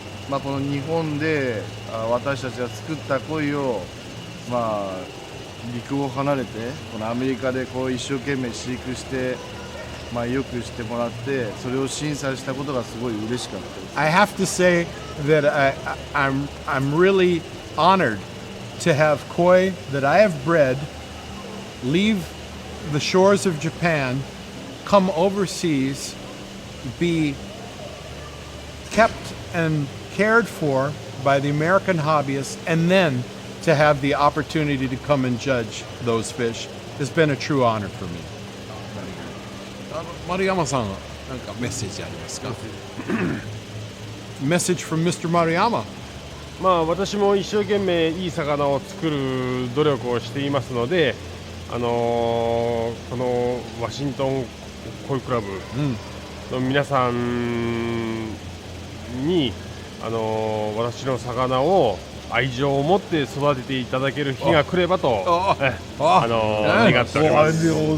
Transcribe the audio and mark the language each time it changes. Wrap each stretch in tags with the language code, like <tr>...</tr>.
<ja>この日本で私たちが作った鯉を陸を離れてこのアメリカでこう一生懸命飼育してよくしてもらってそれを審査したことがすごい嬉しかったです。</ja> <en>I have to say that I'm really honored to have koi that I have bred leave the shores of Japan, come overseas, be kept and cared for by the American hobbyists, and then to have the opportunity to come and judge those fish has been a true honor for me.</en> <ja>丸山さんは何かメッセージありますか。</ja> <en>Message from Mr. Maruyama.</en> <ja>私も一生懸命いい魚を作る努力をしていますので、このワシントンコイクラブの皆さんに、私の魚を愛情を持って育てていただける日が来ればと願っております。</ja>